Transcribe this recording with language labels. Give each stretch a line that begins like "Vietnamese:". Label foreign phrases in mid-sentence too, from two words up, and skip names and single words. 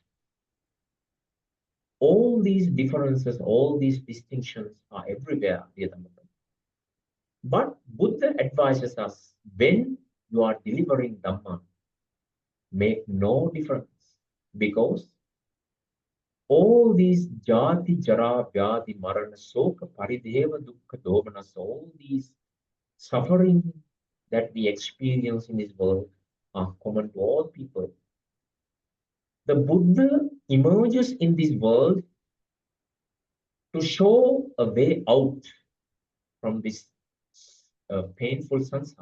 English: All these differences, all these distinctions are everywhere, dear Dhamma. But Buddha advises us, when you are delivering Dhamma, make no difference, because all these
Pali: jati, jara, vyadi, marana, soka, parideva, dukkha, domanas,
English: all these suffering that we experience in this world are common to all people. The Buddha emerges in this world to show a way out from this painful samsara.